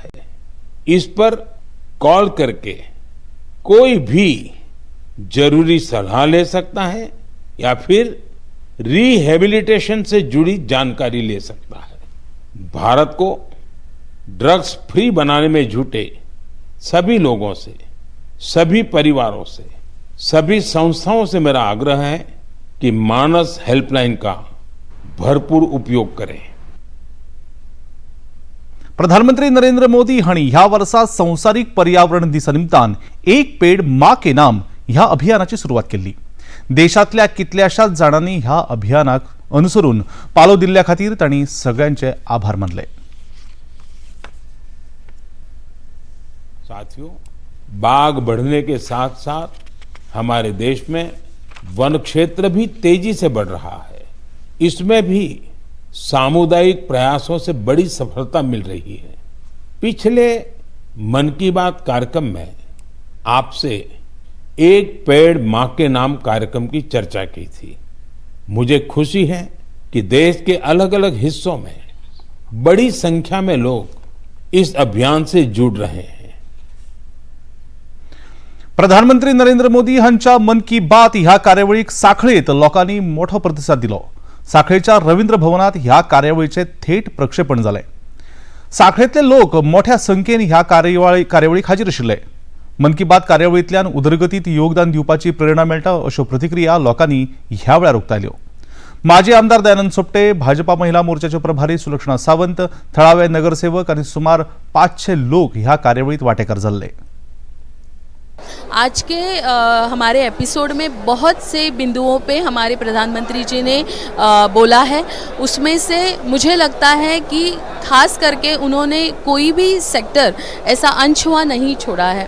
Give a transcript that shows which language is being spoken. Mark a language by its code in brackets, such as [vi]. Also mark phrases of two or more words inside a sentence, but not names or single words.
[hi] इस पर कॉल करके कोई भी जरूरी सलाह ले सकता है या फिर रिहेबिलिटेशन से जुड़ी जानकारी ले सकता है। भारत को ड्रग्स फ्री बनाने में जुटे सभी लोगों से, सभी परिवारों से, सभी संस्थाओं से मेरा आग्रह है कि मानस हेल्पलाइन का भरपूर उपयोग करें। [kok] प्रधानमंत्री नरेंद्र मोदी हांणी ह्या वर्सा संवसारीक पर्यावरण दिसा निमतान एक पेड माँ के नाम ह्या अभियानाची सुरवात केली। देशातल्या कितल्याशाच जाणांनी ह्या अभियानाक अनुसरून पालो दिल्ल्या खातीर तांणी सगळ्यांचे आभार मानले। [hi] साथियों, बाघ बढ़ने के साथ साथ हमारे देश में वन क्षेत्र भी तेजी से बढ़ रहा है। इसमें भी सामुदायिक प्रयासों से बड़ी सफलता मिल रही है। पिछले मन की बात कार्यक्रम में आपसे एक पेड़ माँ के नाम कार्यक्रम की चर्चा की थी। मुझे खुशी है कि देश के अलग अलग हिस्सों में बड़ी संख्या में लोग इस अभियान से जुड़ रहे हैं। [kok] प्रधानमंत्री नरेंद्र मोदी हांच्या मन की बात ह्या कार्यावळीक सांखळेत लोकांनी मोठो प्रतिसाद दिलो। सांखळेच्या रवींद्र भवनात ह्या कार्यावळीचे थेट प्रक्षेपण जाले। सांखळेतले लोक मोठ्या संख्येन ह्या कार्यावळीक हाजीर आशिल्ले। मन की बात कार्यावळींतल्यान उदरगतीत योगदान दिवपाची प्रेरणा मेळटा अश्यो प्रतिक्रिया लोकांनी ह्या वेळार उक्तायल्यो। माजी आमदार दयानंद सोपटे, भाजपा महिला मोर्चाचे प्रभारी सुलक्षणा सावंत, थळावे नगरसेवक आणि सुमार 500 लोक ह्या कार्यावळीत वांटेकार जाल्ले। [hi] आज के हमारे एपिसोड में बहुत से बिंदुओं पे हमारे प्रधानमंत्री जी ने बोला है। उसमें से मुझे लगता है कि खास करके उन्होंने कोई भी सेक्टर ऐसा अनछुआ नहीं छोड़ा है।